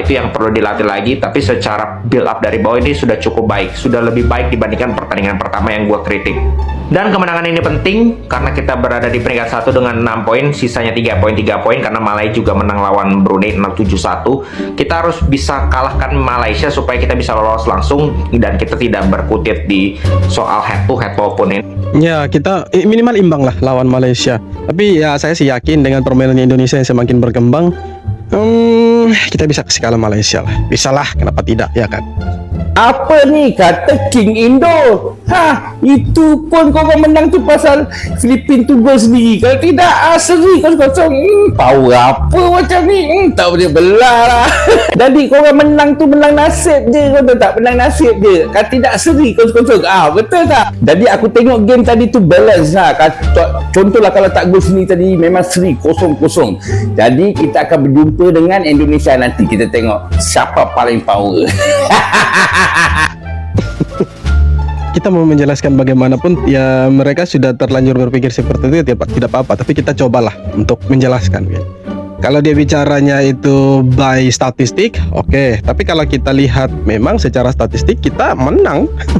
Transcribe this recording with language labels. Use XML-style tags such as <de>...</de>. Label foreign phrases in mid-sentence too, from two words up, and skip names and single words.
<id>Itu yang perlu dilatih lagi, tapi secara</id> <en>build up</en> <id>dari bawah ini sudah cukup baik, sudah lebih baik dibandingkan pertandingan pertama yang gue kritik. Dan kemenangan ini penting karena kita berada di peringkat 1 dengan 6 poin, sisanya 3 poin karena Malaysia juga menang lawan Brunei 7-1. Kita harus bisa kalahkan Malaysia supaya kita bisa lolos langsung dan kita tidak berkutit di soal</id> <en>head to head</en> <id>maupun ini. Ya, kita minimal imbang lah lawan Malaysia. Tapi ya saya sih yakin dengan permainan Indonesia yang semakin berkembang, kita bisa kasih kalah Malaysia lah. Bisa lah, kenapa tidak ya kan?</id> <ms>Apa ni kata King Indo? Itu pun korang menang tu pasal Filipina tu gol sendiri. Kalau tidak seri kosong. Tahu apa macam ni? Tak boleh belah lah. Jadi korang menang tu menang nasib je. Kau tahu tak? Menang nasib je. Kalau tidak seri kosong. Betul tak? Jadi aku tengok game tadi tu balance lah. Contohlah kalau tak gol sendiri tadi memang seri 0-0. Jadi kita akan berjumpa dengan Indonesia nanti. Kita tengok siapa paling power.</ms> <id>Kita mau menjelaskan bagaimanapun ya mereka sudah terlanjur berpikir seperti itu ya tidak apa-apa, tapi kita cobalah untuk menjelaskan ya. Kalau dia bicaranya itu by statistik, oke. Tapi kalau kita lihat memang secara statistik kita menang.</id>